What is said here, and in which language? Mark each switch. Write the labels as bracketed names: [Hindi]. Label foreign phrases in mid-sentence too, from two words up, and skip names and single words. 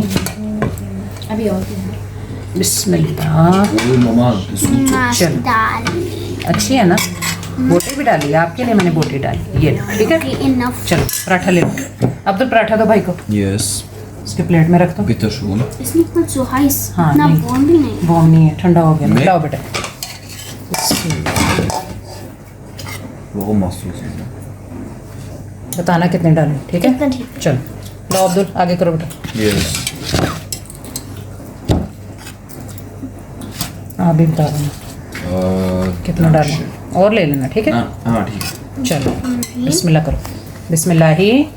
[Hindi] अभी और बिस्मिल्लाह। मम्मा चलो अच्छी है ना, बोटी भी डाली है आपके लिए, मैंने बोटी डाली, ये ठीक है। चलो पराठा ले लो। अब्दुल पराठा दो भाई को। यस, इसके प्लेट में रख दो। [German] bitte schon. Ist nicht mal so heiß. [Hindi] हाँ, ना नहीं। warm भी नहीं। वार्म नहीं है, ठंडा हो गया। नहीं। लाओ बेटा। [German] Warum machst du das? [Hindi] बताना कितने डालें, ठीक है। कितना ठीक। चलो लो अब्दुल आगे करो बेटा। Yes. हाँ भी बता देना कितना डालना, और ले लेना ठीक है। हाँ ठीक है। चलो बिस्मिल्लाह करो। बिस्मिल्लाही